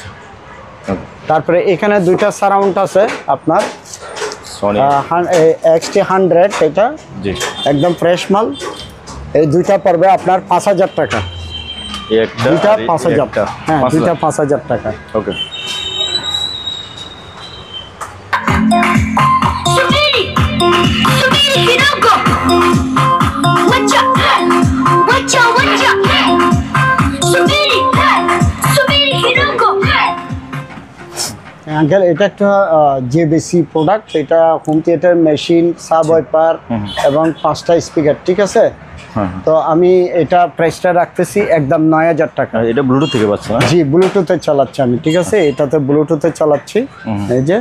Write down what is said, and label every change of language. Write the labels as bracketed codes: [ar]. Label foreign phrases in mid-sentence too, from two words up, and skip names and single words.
[bn] তারপরে এখানে দুইটা সারাউন্ড আছে আপনার সনি XT100, এটা জি একদম ফ্রেশ মাল। এই দুইটা পড়বে আপনার 5,000 টাকা। এই একটা দুইটা আর এই 5,000। একটা হ্যাঁ 5,000 দুইটা 5,000 টাকা। ওকে। [sw] Subiri, subiri kidogo. Wacha, wacha, wacha. Subiri, subiri kidogo. [bn] আঙ্কেল এটা একটা জেবিসি প্রোডাক্ট। এটা [en] home theater machine, sub wiper [bn] এবং 5টা স্পিকার। ঠিক আছে। হ্যাঁ। তো আমি এটা প্রাইসটা রাখতেছি একদম 9,000 টাকা। আর এটা ব্লুটুথ থেকে পাচ্ছেন না? জি ব্লুটুথে চালাচ্ছি আমি। ঠিক আছে, এটাতে ব্লুটুথে চালাচ্ছি। এই যে